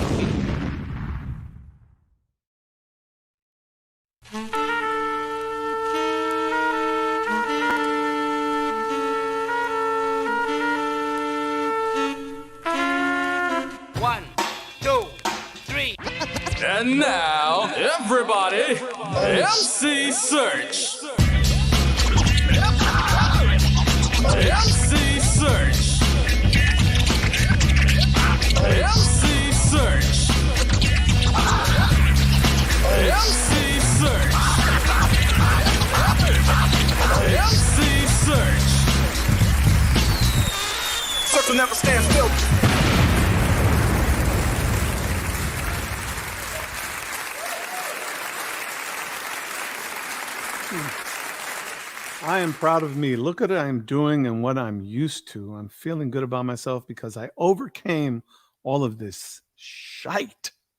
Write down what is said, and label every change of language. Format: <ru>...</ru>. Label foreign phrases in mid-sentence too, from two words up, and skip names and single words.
<en>One, two, three. And now, everybody, MC Serch. MC Serch. MC Serch. MC Serch. MC Serch. Search will never stand still. I am proud of me. Look at what I'm doing and what I'm used to. I'm feeling good about myself because I overcame all of this shite.</en>